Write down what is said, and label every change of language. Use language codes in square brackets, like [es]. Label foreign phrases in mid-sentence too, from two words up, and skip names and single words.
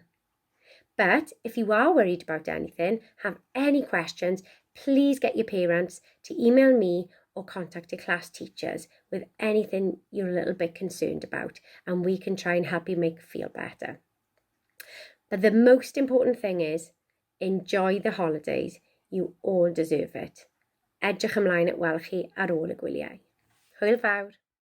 [en] But if you are worried about anything, have any questions, please get your parents to email me or contact your class teachers with anything you're a little bit concerned about, and we can try and help you make you feel better. But the most important thing is, enjoy the holidays. You all deserve it. [cy] Edrych ymlaen at weld chi ar ôl y gwyliau. Hwyl fawr.